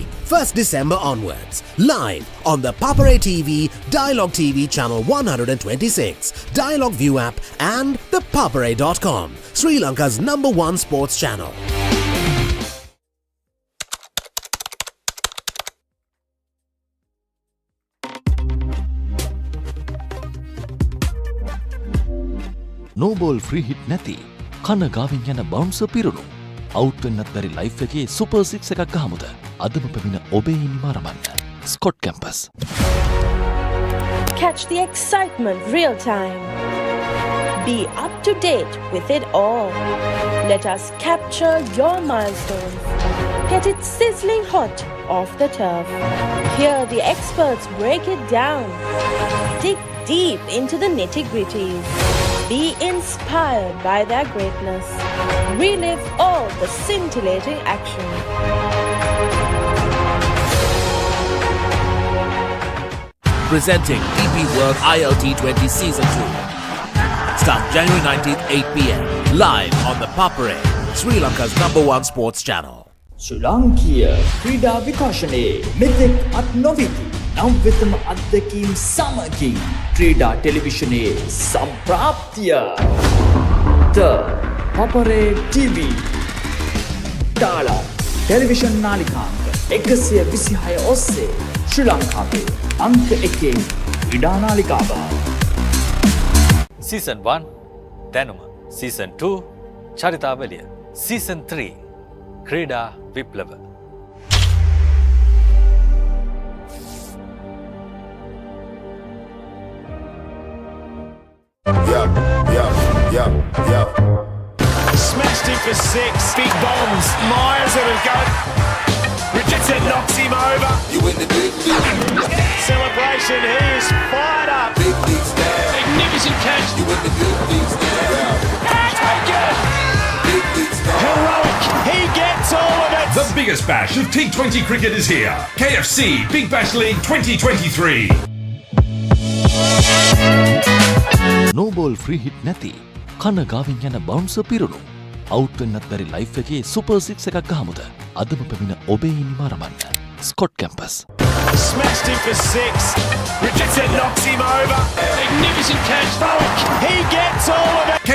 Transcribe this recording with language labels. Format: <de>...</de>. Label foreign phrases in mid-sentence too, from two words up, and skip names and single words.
<en>1st December onwards. Live on the Papare TV, Dialog TV channel 126, Dialog ViU app and ThePapare.com, Sri Lanka's #1 sports channel. No ball free hit</en> <si>නැති කන ගාවින් යන බවුන්සර් පිරුණු අවුට් වෙන්නත් බැරි ලයිෆ් එකේ සුපර් 6 එකක් ගහමුද අදම පැමිණ ඔබේ ඉනිම ආරම්භන්න ස්කොට් කැම්පස්</si> <en>Catch the excitement real time. Be up to date with it all. Let us capture your milestones. Get it sizzling hot off the turf. Hear the experts break it down. Dig deep into the nitty-gritties. Be inspired by their greatness. Relive all the scintillating action. Presenting DP World ILT 20 Season 2. Start January 19th, 8 p.m. Live on the Papare, Sri Lanka's #1 sports channel.</en> <si>ශ්‍රී ලාංකීය ක්‍රීඩා විකාශනයේ මෙතෙක් අත් නොවිති නව්‍යතම අත්දැකීම් සමගින් ක්‍රීඩා ටෙලිවිෂනයේ සම්ප්‍රාප්තිය The Papare TV Dialog Television නාලිකාංක 126 ඔස්සේ ශ්‍රී ලංකාවේ අංක 1 ක්‍රීඩා නාලිකාව. Season 1 දැනුම, Season 2 චරිතාවලිය, Season 3 ක්‍රීඩා විප්ලව.</si> <en>Smashed him for 6. Big bombs. Myers at a go. Richardson knocks him over. You in the big league. Celebration. He is fired up. Big league style. Magnificent catch. You in the big league style. Taken. Big league style. Heroic. He gets all of it. The biggest bash of T20 cricket is here. KFC Big Bash League 2023. No ball free hit</en> <si>නැති කන ගාවින් යන බවුන්සර් පිරුණු අවුට් වෙන්නත් බැරි ලයිෆ් එකේ සුපර් 6 එකක් ගහමුද අදම පැමිණ ඔබේ ඉනිම ආරම්භන්න ස්කොට් කැම්පස්.</si> <en>Smashed him for 6. Richardson knocks him over. Magnificent catch. He gets all of it.</en>